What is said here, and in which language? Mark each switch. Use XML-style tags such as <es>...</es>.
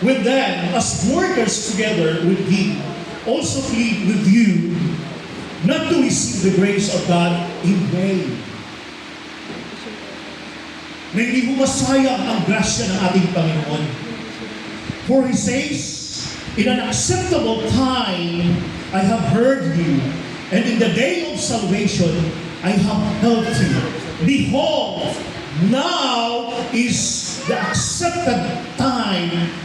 <en>We then, as workers together with Him, also plead with you not to receive the grace of God in vain.</en> <tl>Na hindi mo masayang ang grasya ng ating Panginoon.</tl> <en>For He says, in an acceptable time, I have heard you, and in the day of salvation, I have helped you. Behold, now is the accepted time.</en>